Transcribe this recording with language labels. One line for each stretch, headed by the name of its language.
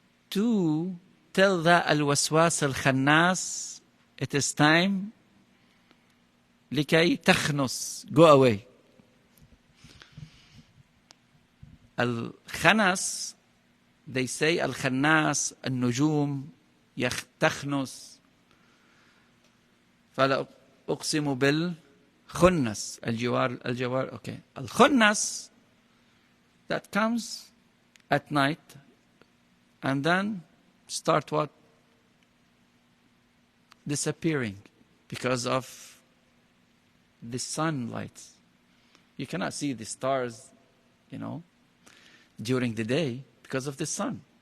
English: To tell that al-waswas al-khannas, it is time
Arabic: لكي تخنس,
English: go away. Al-khanas, they say al-khannas, al-nujum, تخنس.
Arabic: فلا أقسم بالخنس, الجوار, okay.
English: Al-khannas, that comes at night and then start what? Disappearing because of the sunlight. You cannot see the stars, during the day because of the sun.